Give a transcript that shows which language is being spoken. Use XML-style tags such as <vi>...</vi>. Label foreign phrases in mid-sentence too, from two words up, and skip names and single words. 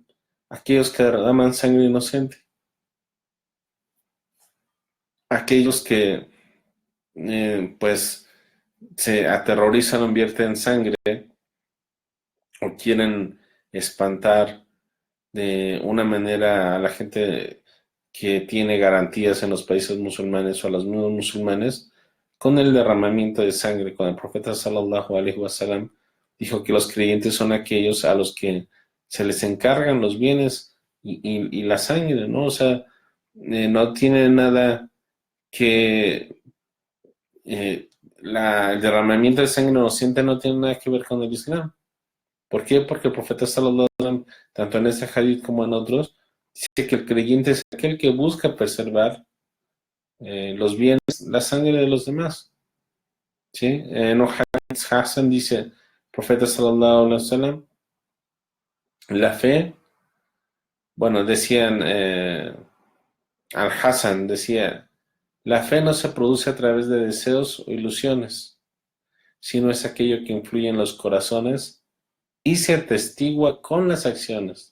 <es>Aquellos que derraman sangre inocente, aquellos que pues se aterrorizan o vierten sangre o quieren espantar de una manera a la gente que tiene garantías en los países musulmanes o a los mismos musulmanes con el derramamiento de sangre. Cuando el profeta</es> <ar>صلى الله عليه وسلم</ar> <es>dijo que los creyentes son aquellos a los que se les encargan los bienes y la sangre, ¿no? O sea, no tiene nada que el derramamiento de sangre inocente no tiene nada que ver con el Islam. ¿Por qué? Porque el profeta</es> <ar>صلى الله عليه وسلم,</ar> <es>tanto en este hadith como en otros, dice que el creyente es aquel que busca preservar los bienes, la sangre de los demás. ¿Sí? En un</es> <ar>حديث حسن</ar> <es>dice el profeta</es> <ar>صلى الله عليه وسلم,</ar> <es>la fe, bueno, decían, Al-Hassan decía, la fe no se produce a través de deseos o ilusiones, sino es aquello que influye en los corazones y se atestigua con las acciones.</es>